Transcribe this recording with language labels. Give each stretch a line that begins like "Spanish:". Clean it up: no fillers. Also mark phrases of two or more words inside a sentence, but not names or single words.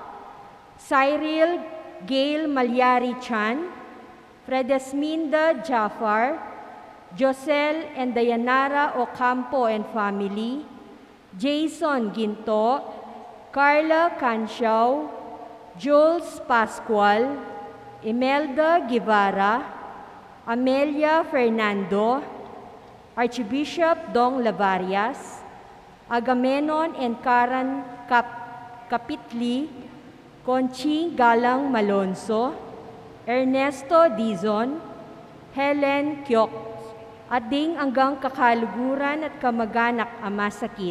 Pampanga: Cyril Gail Malyari Chan, Fredesminda Jafar, Josel and Dayanara Ocampo and family, Jason Ginto, Carla Canciao, Jules Pascual, Imelda Guevara, Amelia Fernando, Archbishop Dong Lavarias, Agamenon and Karan Kapitli, Conching Galang Malonzo, Ernesto Dizon, Helen Kyok, at ding anggang kakaluguran at kamaganak amasakit.